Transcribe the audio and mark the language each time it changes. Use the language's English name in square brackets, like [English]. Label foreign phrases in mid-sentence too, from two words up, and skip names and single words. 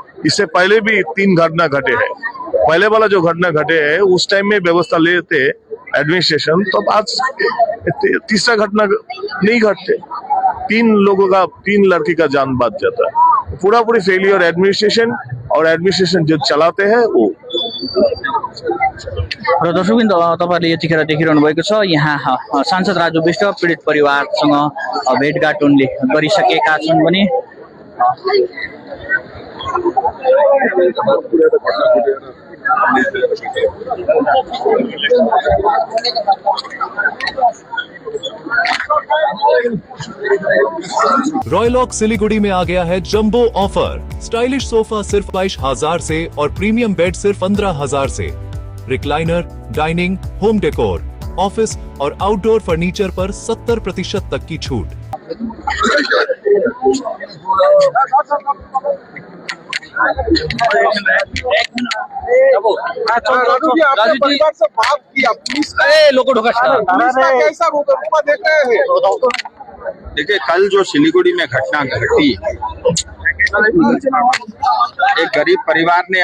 [Hindi] इससे पहले भी 3 घटना घटे हैं। पहले वाला जो घटना घटे है उस टाइम में व्यवस्था लेते एडमिनिस्ट्रेशन, तो आज तीसरा घटना नहीं घटते। 3 लड़की का जान बच जाता है। पूरा पूरी [English] failure administration, [Hindi] और एडमिनिस्ट्रेशन जो चलाते हैं वो। [Nepali] र दर्शकवृन्द, तपाईँले यतिखेर देखिरहनु भएको छ, यहाँ सांसद राजु विष्ट पीडित परिवारसँग भेटघाट उनले गरिसकेका छन् भने [Hindi] रॉयलॉक सिलीगुड़ी में आ गया है [English] jumbo offer. stylish sofa [Hindi] सिर्फ 22,000 से और [English] premium bed [Hindi] सिर्फ 15,000 से। रिक्लाइनर, डाइनिंग, [English] home decor, [Hindi] ऑफिस और [English] outdoor furniture [Hindi] पर 70% तक की छूट। देखिए, कल जो सिलीगुड़ी में घटना घटी, एक गरीब परिवार ने